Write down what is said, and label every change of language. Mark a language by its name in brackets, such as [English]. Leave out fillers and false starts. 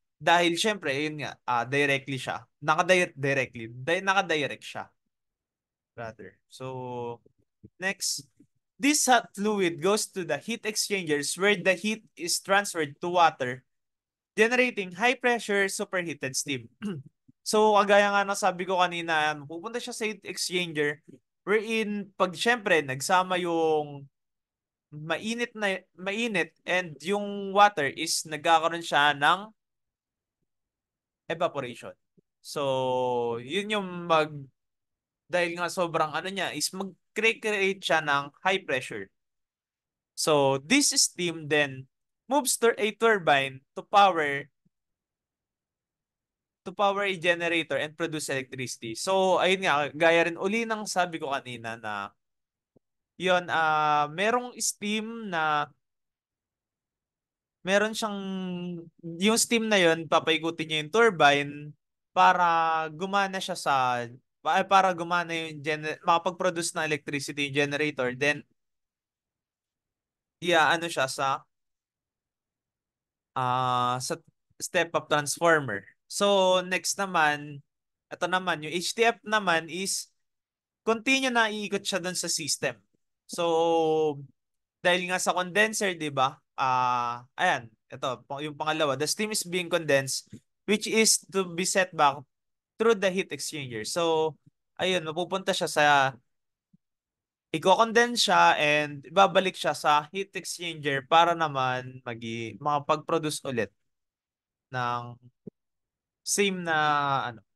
[Filipino] Dahil syempre, yun nga, directly siya. Nakadirect siya. Rather. [English] So, next, this hot fluid goes to the heat exchangers where the heat is transferred to water, generating high pressure superheated steam. [Filipino] So, kagaya nga ng sabi ko kanina, pupunta siya sa heat exchanger wherein pag syempre nagsama yung mainit and yung water is nagkakaroon siya ng evaporation. So, yun yung dahil nga sobrang ano niya is mag-create siya ng high pressure. [English] So, this steam then moves to a turbine to power a generator and produce electricity. [Filipino] So, ayun nga, gaya rin uli ng sabi ko kanina na yun, merong steam na meron siyang, yung steam na yun, papaikutin niya yung turbine para gumana siya para gumana yung makapag-produce ng electricity yung generator. Then, ano siya sa step-up transformer. So, next naman, ito naman, yung HTF naman is continue na iikot siya dun sa system. So, dahil nga sa condenser, di ba? Ayan, ito, yung pangalawa. [English] The steam is being condensed, which is to be set back through the heat exchanger. [Filipino] So, ayun, mapupunta siya i-condense siya and ibabalik siya sa heat exchanger para naman makapag-produce ulit ng same na ano.